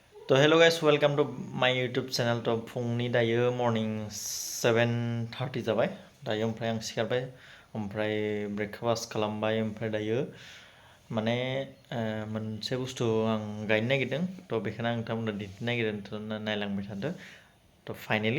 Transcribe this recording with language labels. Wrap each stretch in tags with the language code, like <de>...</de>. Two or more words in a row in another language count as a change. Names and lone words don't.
<brx>तो</brx> <en>hello guys, welcome to my YouTube channel.</en> <brx>तो फुंनि दायो morning 7:30 जाबाय दायो ओमफ्राय आं सिखारबाय ओमफ्राय ब्रेकफास्ट खालामबाय ओमफ्राय दायो माने मोनसे बुस्थु आं गायनो नागिरदों तो बेखौनो आं नोंथांमोननो दिन्थिनो नागिरदों तो नायलांबाय थादो तो फाइनाली</brx>